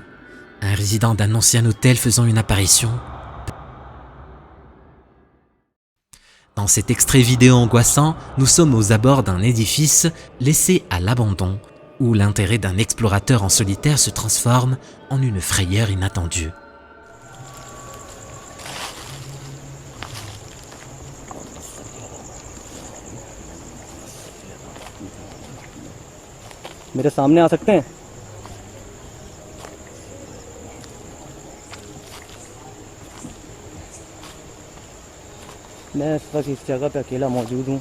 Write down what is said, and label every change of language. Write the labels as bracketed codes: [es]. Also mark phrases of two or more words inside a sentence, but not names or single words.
[fr] Un résident d'un ancien hôtel faisant une apparition? Dans cet extrait vidéo angoissant, nous sommes aux abords d'un édifice laissé à l'abandon, où l'intérêt d'un explorateur en solitaire se transforme en une frayeur inattendue. [hi] मेरे सामने आ सकते हैं? मैं इस वक्त इस जगह पे अकेला मौजूद हूँ।